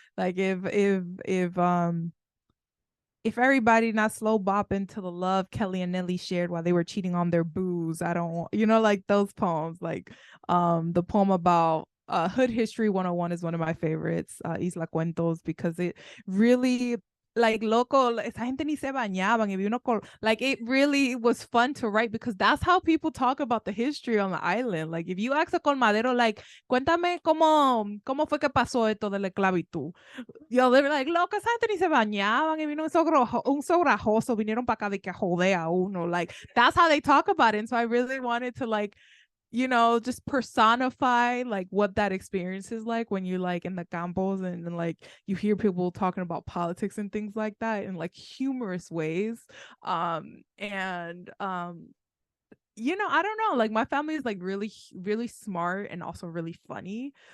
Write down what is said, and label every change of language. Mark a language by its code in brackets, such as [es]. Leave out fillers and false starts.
[en] Like if everybody not slow bopping to the love Kelly and Nelly shared while they were cheating on their booze, I don't want, like those poems. Like the poem about Hood History 101 is one of my favorites, Isla Cuentos, because it really, like, [es] loco, esa gente ni se bañaban, y uno [en] like, it really was fun to write because that's how people talk about the history on the island. Like, if you ask a colmadero, like, [es] cuéntame cómo fue que pasó esto de la esclavitud, [en] they were like, [es] loco, esa gente ni se bañaban, y vino un sobrajoso, vinieron para acá de que jode a uno. [en] Like, that's how they talk about it. And so I really wanted to, like, just personify like what that experience is like when you're like in the campos and like you hear people talking about politics and things like that in like humorous ways. I don't know, like my family is like really, really smart and also really funny.